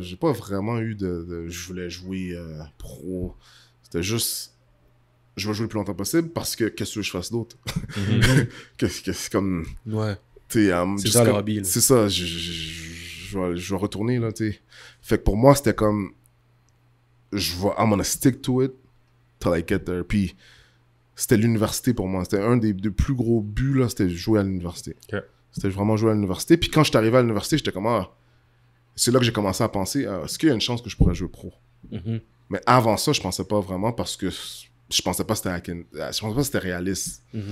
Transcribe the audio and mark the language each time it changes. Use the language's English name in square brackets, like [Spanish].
[French] J'ai pas vraiment eu je voulais jouer pro. C'était juste... Je veux jouer le plus longtemps possible parce que qu'est-ce que je fasse d'autre? C'est comme... Ouais. C'est ça le hobby. C'est ça. Je vais retourner, là, tu sais. Fait que pour moi, c'était comme... [English] I'm gonna stick to it till I get there. [French] Puis c'était l'université pour moi. C'était un des plus gros buts, là, c'était jouer à l'université. Okay. C'était vraiment jouer à l'université. Puis quand je suis arrivé à l'université, j'étais comme, c'est là que j'ai commencé à penser, est-ce qu'il y a une chance que je pourrais jouer pro? Mais avant ça, je pensais pas vraiment parce que je pensais pas que c'était réaliste.